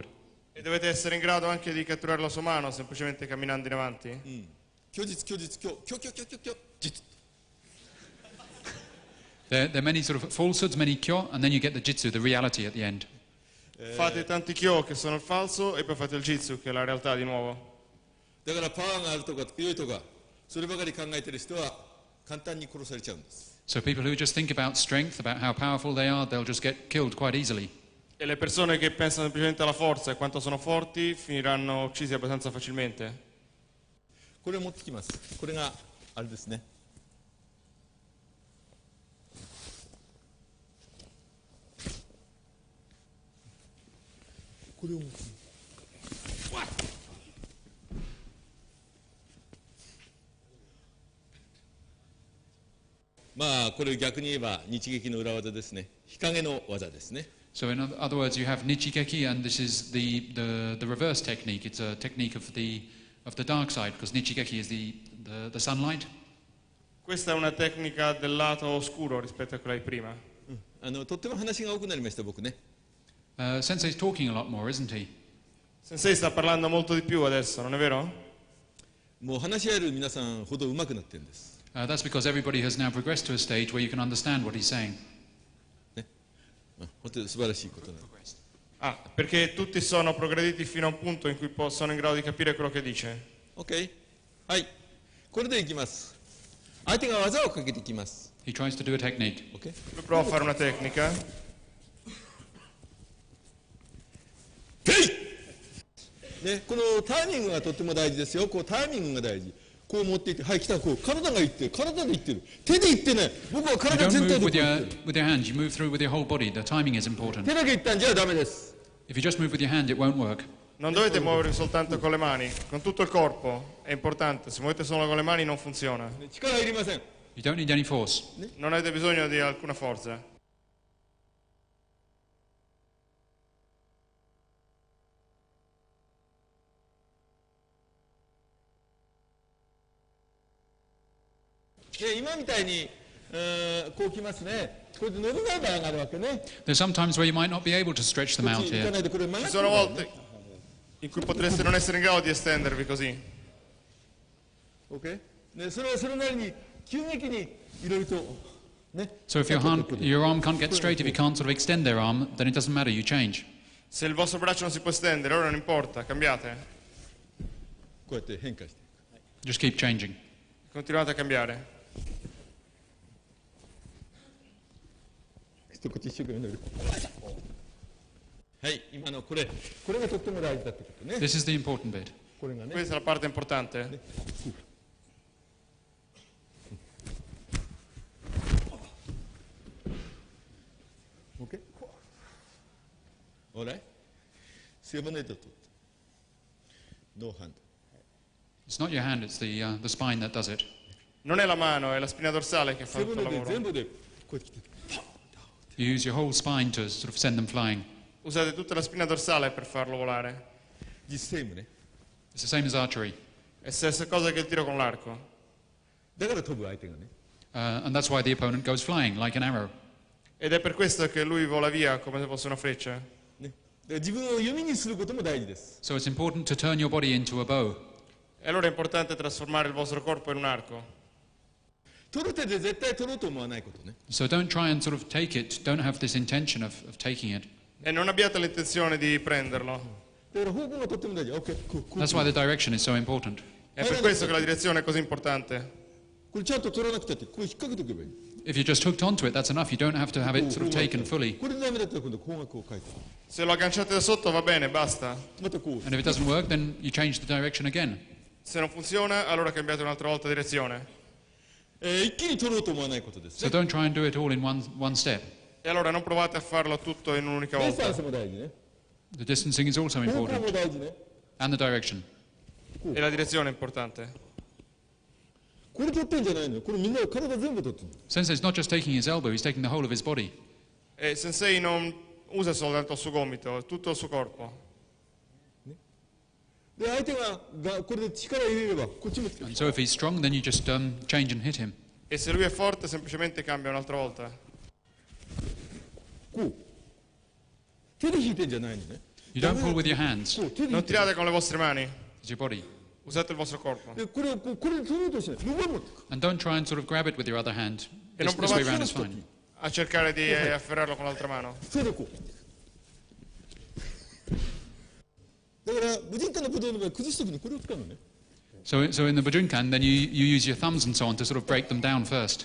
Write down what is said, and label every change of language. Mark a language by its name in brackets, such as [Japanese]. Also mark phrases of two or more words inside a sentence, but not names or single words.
[Italian] E dovete essere in grado anche di catturare la sua mano semplicemente camminando in avanti. [Japanese] 虚実、実。 [English] There are many sort of falsehoods, many kyo, and then you get the jitsu, the reality at the end. [Italian] Fate tanti kyo che sono il falso e poi fate il jitsu che è la realtà di nuovo. [Japanese] だからパワーがあるとか強いとか、そればかり考えてる人は簡単に殺されちゃうんです。 [English] So people who just think about strength, about how powerful they are, they'll just get killed quite easily. [Italian] E le persone che pensano semplicemente alla forza e quanto sono forti finiranno uccisi abbastanza facilmente. [Japanese] これを持ってきます。これがあれですね。これを持ってきます。まあこれ逆に言えば日劇の裏技ですね。日陰の技ですね。 [English] So in other words, you have nichigeki, and this is the reverse technique. It's a technique of the dark side, because nichigeki is the sunlight. [Italian] Questa è una tecnica del lato oscuro rispetto a quella di prima. [Japanese] とっても話が多くなりました僕ね。 [English] Sensei's talking a lot more, isn't he? [Italian] Sensei sta parlando molto di più adesso, non è vero? [Japanese] もう話し合える皆さんほど上手くなってるんです。 [English] That's because everybody has now progressed to a stage where you can understand what he's saying. [Japanese] 本当に素晴らしいことなんです。 [Italian] Ah, perché tutti sono progrediti fino a un punto in cui sono in grado di capire quello che dice. [Japanese] OK。はい。これでいきます。相手が技をかけてきます。 [English] He tries to do a technique. OK。 [Italian] Lui prova a fare una tecnica. [Japanese] ね、このタイミングがとっても大事ですよ。こうタイミングが大事。こう持っていって、はい、来た、こう体がいってる、体でいってる、手でいってない。僕は [English] You [Japanese] 体 [English] don't [Japanese] 全体 [English] move [Japanese] でこう [English] with [Japanese] いってる。 [English] your hands, you move through with your whole body. The timing is important. [Japanese] 手だけいったんじゃダメです。 [English] If you just move with your hand, it won't work. [Italian] Non dovete muovervi soltanto con le mani, con tutto il corpo. È importante, se muovete solo con le mani non funziona. [Japanese] 力いりません。 [English] You don't need any force. [Italian] Non avete bisogno di alcuna forza. [Japanese] 今みたいに、こう来ますね。これで伸びない場合があるわけね。 [English] There's some times where you might not be able to stretch them [Japanese] こっ [English] out [Japanese] ち行か [English] here. [Japanese] ないでこれ曲が [Italian] Ci [Japanese] ってる [Italian] sono [Japanese] からね [Italian] volte in cui potreste non essere in grado di estendervi così. [Japanese] OK？ね、それはそれなりに急激にいろいろとね。 [English] So if your arm can't get straight, if you can't sort of extend their arm, then it doesn't matter, you change. [Italian] Se il vostro braccio non si può estendere, allora non importa, cambiate. [Japanese] こうやって変化して。 [English] Just keep changing. [Italian] Continuate a cambiare. [Japanese] こっち一生懸命伸びる。はい、今のこれがとっても大事だってことね。 [English] This is the important bit. [Japanese] これがね。 [Italian] Questa è la parte importante. [English] OK？ [Japanese] Alright？ セブネットと。 [English] no hand. It's not your hand, it's the spine that does it. [Italian] Non è la mano, è la spina dorsale che fa [Japanese] セ [Italian] tutto [Japanese] ブ [Italian] il [Japanese] ネで全 [Italian] lavoro. [Japanese] 部でこうやってきて。 [English] You use your whole spine to sort of send them flying. [Italian] Usate tutta la spina dorsale per farlo volare. [Japanese] 実セームね。 [English] It's the same as archery. [Italian] È stessa cosa che il tiro con l'arco. [Japanese] だから飛ぶ相手がね。 [English] And that's why the opponent goes flying like an arrow. [Italian] Ed è per questo che lui vola via come se fosse una freccia. [Japanese] ね、で自分を弓にすることも大事です。 [English] So it's important to turn your body into a bow. [Italian] E allora è importante trasformare il vostro corpo in un arco. [Japanese] 取る手で絶対取ろうと思わないことね。 [English] So don't try and sort of take it. Don't have this intention of taking it. [Italian] E non abbiate l'intenzione di prenderlo. [Japanese] だから方向がとっても大事。OK、こう [English] That's why the direction is so important. [Italian] È per questo che la direzione è così importante. [Japanese] これちゃんと取らなくたってこう引っ掛けておけばいい。 [English] If you're just hooked onto it, that's enough. You don't have to have it sort of taken fully. [Japanese] これでダメだったら今度方角を変えて。 [Italian] Se lo agganciate da sotto va bene, basta. [Japanese] またこう。 [English] And if it doesn't work, then you change the direction again. [Italian] Se non funziona, allora cambiate un'altra volta direzione. [Japanese] 一気に取ろうと思わないことですね。 [English] So don't try and do it all in one step. [Italian] E allora non provate a farlo tutto in un'unica [Japanese] ディスタン [Italian] volta. [Japanese] スも大事ね。 [English] The distancing is also [Japanese] 方向 [English] important. [Japanese] も大事ね。 [English] And the direction. [Italian] E la direzione è importante. [Japanese] これ取ってんじゃないのよ。これみんな体全部取ってる。 [English] Sensei's not just taking his elbow, he's taking the whole of his body. [Italian] E Sensei non usa soltanto il suo gomito, tutto il suo corpo. [Japanese] で相手がこれで力入れればこっちも [English] And so if he's strong, then you just change and hit him. [Italian] E se lui è forte, semplicemente cambia un'altra volta. [Japanese] こう手で引いてんじゃないのね。 [English] You don't pull with your hands. [Japanese] こう手で引い [Italian] Non [Japanese] てる。 [Italian] tirate con le vostre mani, [English] It's your body. [Italian] usate il vostro corpo. [Japanese] でこれをこれで取ろうとしない。横に持ってく。 [English] And don't try and sort of grab it with your other hand. [Italian] E [English] This [Italian] non [English] way [Italian] provate [English] around is fine. [Italian] a cercare di afferrarlo con l'altra mano. [Japanese] それでこう。だから無人化の武道の場合崩すときにこれを使うのね。 [English] So in the Bujinkan, then you use your thumbs and so on to sort of break them down first.